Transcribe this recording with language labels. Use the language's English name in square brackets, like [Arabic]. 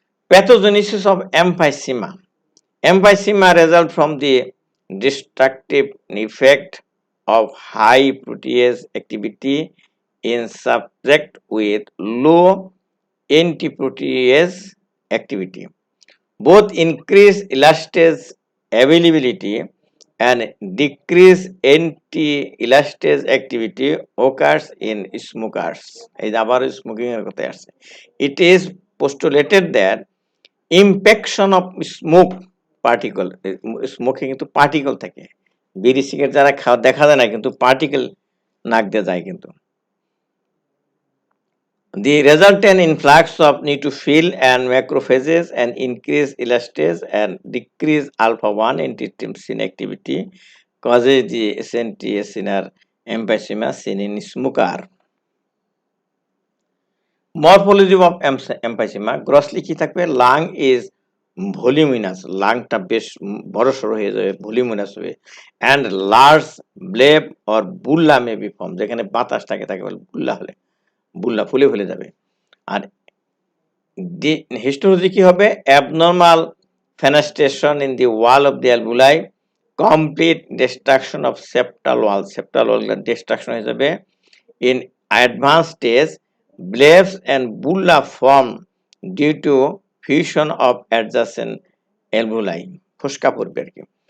[English] Pathogenesis of emphysema. Emphysema result from the destructive effect of high protease activity in subject with low antiprotease activity. Both increase elastase availability and decrease anti-elastase activity occurs in smokers. [Bangla] এই আবার smoking এর কথা আসছে। [English] It is postulated that [Bangla] ইম্প্যাকশন of smoke particle, স্মোকে কিন্তু particle থাকে, বিড়ি cigarette যারা খাওয়া দেখা যায় না কিন্তু পার্টিকেল নাক দিয়ে যায় কিন্তু। [English] The resultant influx of neutrophil and macrophages and increase elastase and decrease alpha-1 antitrypsin activity causes the essential emphysema seen in smoker. Morphology of emphysema grossly [Bangla] কি থাকবে, [English] lung is voluminous, [Bangla] লাংটা বেশ বড়সড় হয়ে যাবে, voluminous হবে, [English] and large bleb or bulla may be formed, [Bangla] যেখানে বাতাস থাকে তাকে বলে বুল্লা, হলে বুল্লা ফুলে ফুলে যাবে। আর হিস্টোলজি কি হবে, [English] abnormal fenestration in the wall of the alveoli, complete destruction of septal wall, septal wall destruction [Bangla] হয়ে যাবে। [English] In advanced stage, blebs and bulla form due to fusion of adjacent alveoli, [Bangla] ফোসকা পড়বে আর কি।